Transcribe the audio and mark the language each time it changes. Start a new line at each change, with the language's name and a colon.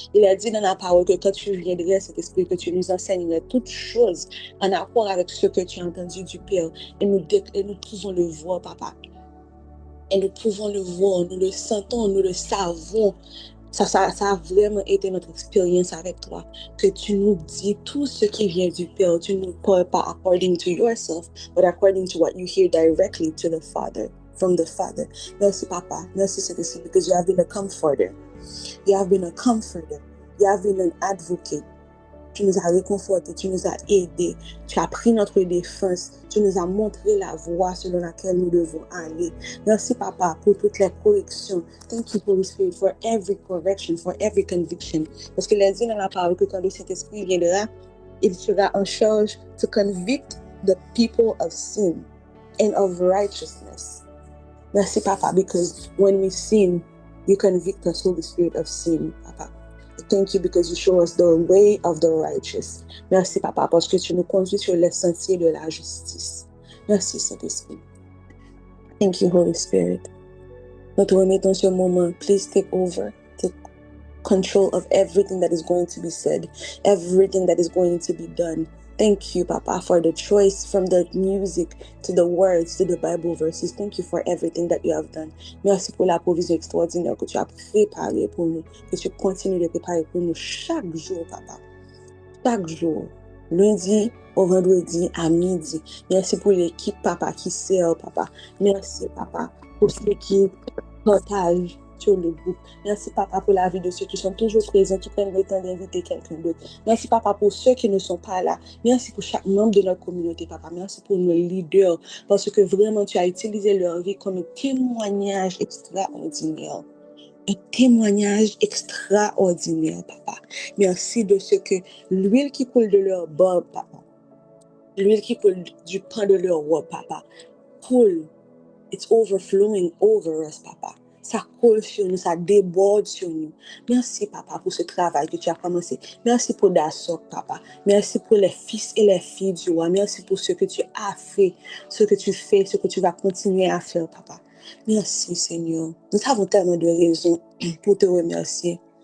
French: Il a dit dans la parole que quand tu viendrais, cet esprit, que tu nous enseignerais toutes choses en accord avec ce que tu as entendu du Père. Et nous pouvons le voir, papa. Et nous pouvons le voir, nous le sentons, nous le savons. Ça a vraiment été notre expérience avec toi. Que tu nous dis tout ce qui vient du Père. Tu ne nous parles pas
English: according to yourself, but according to what you hear directly to the Father, from the Father.
French: Merci, Papa. Merci, Saint-Esprit,
English: because you have been a comforter. You have been a comforter. You have been an advocate.
French: Tu nous as réconfortés, tu nous as aidés, tu as pris notre défense, tu nous as montré la voie selon laquelle nous devons aller. Merci, Papa, pour toutes les corrections.
English: Thank you, Holy Spirit, for every correction, for every conviction.
French: Parce que les dit dans la parole que quand le Saint-Esprit viendra, il sera en charge
English: to convict the people of sin and of righteousness.
French: Merci, Papa,
English: because when we sin, you convict us, Holy Spirit, of sin, Papa. Thank you because you show us the way of the righteous.
French: Merci, Papa, parce que tu nous conduis sur les sentiers de la justice. Merci, Saint-Esprit.
English: Thank you, Holy Spirit.
French: Nous te remettons ce moment.
English: Please take over. Take control of everything that is going to be said, everything that is going to be done. Thank you, Papa, for the choice from the music to the words to the Bible verses. Thank you for everything that you have done.
French: Merci pour la provision extraordinaire que tu as préparée pour nous, que tu continues de préparer pour nous chaque jour, Papa. Chaque jour. Lundi au vendredi à midi. Merci pour l'équipe, Papa, qui sert, Papa. Merci, Papa, pour ceux qui partagent sur le groupe. Merci, Papa, pour la vie de ceux qui sont toujours présents, qui prennent le temps d'inviter quelqu'un d'autre. Merci, Papa, pour ceux qui ne sont pas là. Merci pour chaque membre de notre communauté, Papa. Merci pour nos leaders, parce que vraiment, tu as utilisé leur vie comme un témoignage extraordinaire. Un témoignage extraordinaire, Papa. Merci de ce que l'huile qui coule de leur barbe, Papa, l'huile qui coule du pain de leur robe, Papa, coule.
English: It's overflowing over us, Papa.
French: Ça coule sur nous, ça déborde sur nous. Merci, Papa, pour ce travail que tu as commencé. Merci pour Dasok, Papa. Merci pour les fils et les filles du roi. Merci pour ce que tu as fait, ce que tu fais, ce que tu vas continuer à faire, Papa. Merci, Seigneur. Nous avons tellement de raisons pour te remercier.